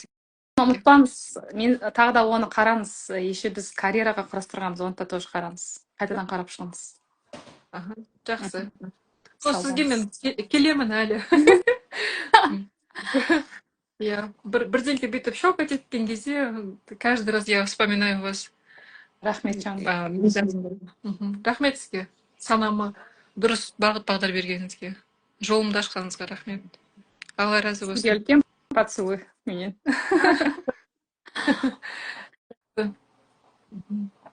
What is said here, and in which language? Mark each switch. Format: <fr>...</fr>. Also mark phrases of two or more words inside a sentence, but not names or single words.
<kk>ұмытпаңыз. Мен тағы да оны қараңыз. Еще біз карьераға құрастырғанбыз, оны да тоже қараңыз. Қайтадан қарап шығыңыз. Аха, жақсы. Сау Сізге мен болыңыз. келемін әлі. Иә, бірдеңке бүйтіп щелкать еткен кезде</kk> <ru>каждый раз я вспоминаю вас.</ru> <kk>Рахмет жаным. Рахмет сізге. Санама дұрыс бағыт бағдар бергеніңізге. Жолымды ашқаныңызға рахмет. Алла разы Сізге болсын. үлкен поцелуй менен. Мгм.</kk>